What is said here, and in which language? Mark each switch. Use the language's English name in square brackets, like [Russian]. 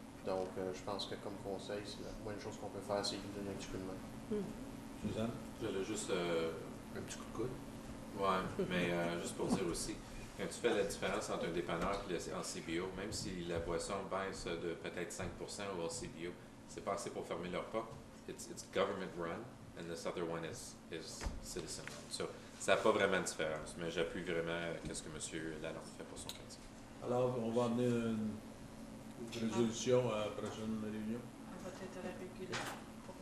[French] Donc, je pense que comme conseil, c'est la moindre chose qu'on peut faire, c'est lui donner un petit coup de main. Suzanne? J'avais juste Un petit coup de coude. ouais, mais juste pour dire aussi, Quand tu fais la différence entre un dépanneur et le LCBO, même si la boisson baisse de peut-être 5% au LCBO, c'est pas assez pour fermer leur porte. [English] It's government run, and this other one is citizen run. [French] So, ça n'a pas vraiment de différence, mais j'appuie vraiment ce que M. Lalonde fait pour son quartier. Alors, on va amener une résolution à la prochaine réunion. On va être à la régulière pour